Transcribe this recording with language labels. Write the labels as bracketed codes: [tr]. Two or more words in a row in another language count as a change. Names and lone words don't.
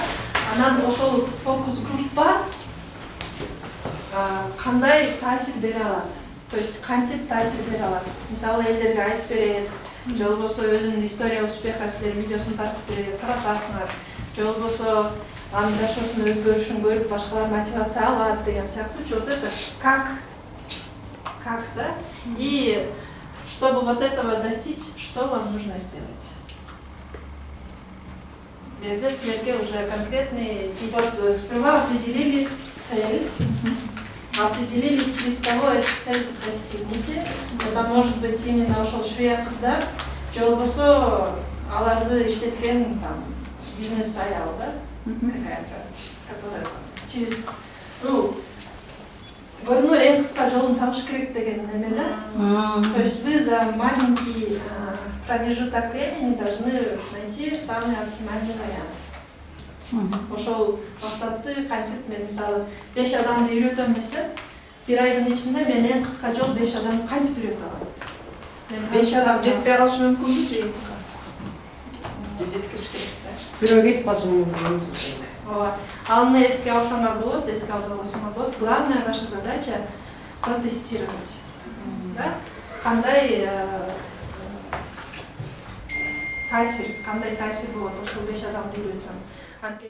[ky] Анан ошол фокус группа кандай таасир бере алат? [ru] То есть [ky] кантип таасир бере алат? Мисалы элдерге айтып берет, же болбосо өзүнүн [ru] история успеха [ky] силер видеосун тартып берет, таратасыңар. Же болбосо анын жашоосунун өзгөрүшүн көрүп башкалар мотивация алат деген сыяктуу. [ru] Вот это как да? И чтобы вот этого достичь, что вам нужно сделать? Везде силерге уже конкретный. Вот сперва определили цель. Определили, через кого эту цель достигнете. Это может быть именно [ky] ошол швея кыздар, же болбосо аларды иштеткен там бизнес аял, да? [ru] Какая-то, которая через, [ky] көрүнөр эң кыска жолун табыш керек деген неме да. [ru] То есть вы за маленький промежуток времени должны найти самый оптимальный вариант. [ky] Ошол максатты кантип мен мисалы 5 адамды үйрөтөм десем, бир айдын ичинде мен эң кыска жол 5 адамды кантип үйрөтө алам? Мен 5 адам жетпей калышы мүмкүнбү же? Жеткириш керек да. Бирөө кетип калышы мүмкүн. Ооба. Аны эске алсаңар болот, эске албай койсоңор болот. [ru] Главная ваша задача протестировать. Да? [ky] Кандай таасир болот ошол 5 адамды үйрөтсөң.